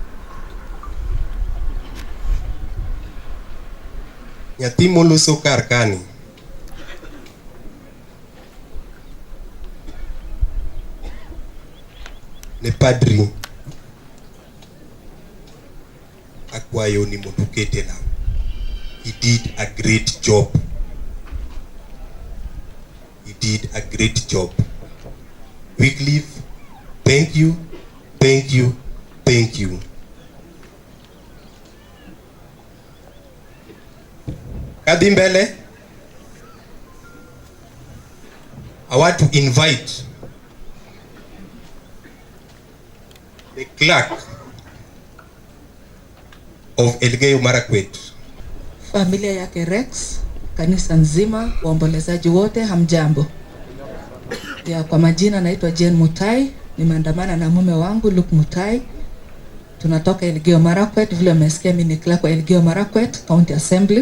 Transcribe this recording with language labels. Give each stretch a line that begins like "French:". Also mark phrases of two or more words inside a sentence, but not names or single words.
Luo (Kenya and Tanzania): Nyathi moloso kar kani ne padri akwayo ni mondo ukete lam.
English: He did a great job. He did a great job. Wycliffe, thank you, thank you, thank you.
Swahili: Kadhi mbele,
English: I want to invite the clerk of Elgeyo Marakwet.
Swahili: Familia yake Rex, kanisa nzima, waombolezaji wote, hamjambo. Ya kwa majina naitwa Jane Mutai, nimeandamana na mume wangu Luke Mutai. Tunatoka Elgeyo Marakwet, vile mmesikia mimi ni clerk wa Elgeyo Marakwet County Assembly.